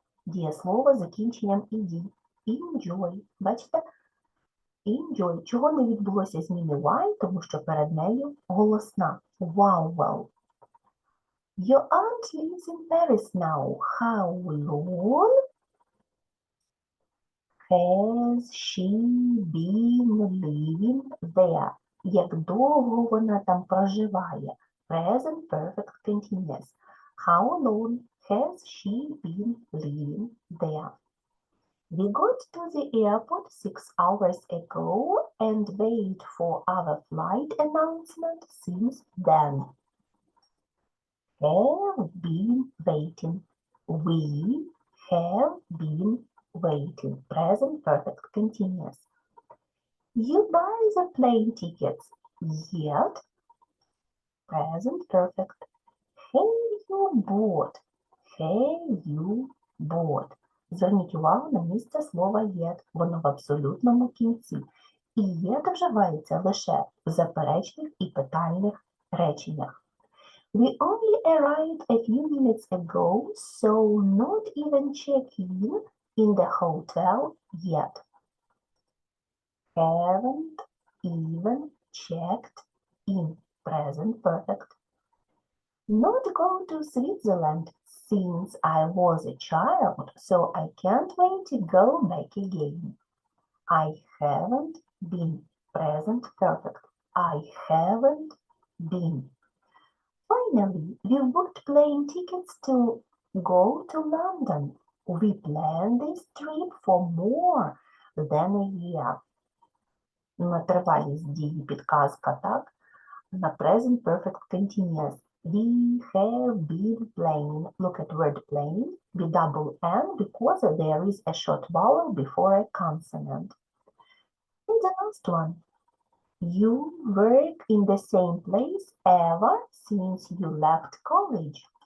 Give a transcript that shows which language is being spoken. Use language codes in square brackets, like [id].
[uk] Дієслово з закінченням «ed». [en] Enjoy. [uk] Бачите? [en] Enjoy. [uk] Чого не відбулося зміни Y? Тому що перед нею голосна. [en] Vowel. Your aunt lives in Paris now. How long has she been living there? [uk] Як довго вона там проживає? [en] Present perfect continuous. How long has she been living there? We got to the airport 6 hours ago and wait for our flight announcement since then. Have been waiting. We have been waiting. Present perfect continuous. You buy the plane tickets yet? Present perfect. Have you bought? Have you bought? [uk] Зверніть увагу на місце слова yet. Воно в абсолютному кінці. І yet вживається лише в заперечних і питальних реченнях. [en] We only arrived a few minutes ago, so not even check-in the hotel yet. Haven't even checked in. Present perfect. Not go to Switzerland since I was a child, so I can't wait to go back again. I haven't been. Present perfect. I haven't been. Finally, we booked plane tickets to go to London. We planned this trip for more than a year. [uk] На тривалість дії підказка, так? На [en] present perfect continuous. We have been playing. Look at word playing. We double N because there is a short vowel before a consonant. And the last one. You work in the same place ever since you left college.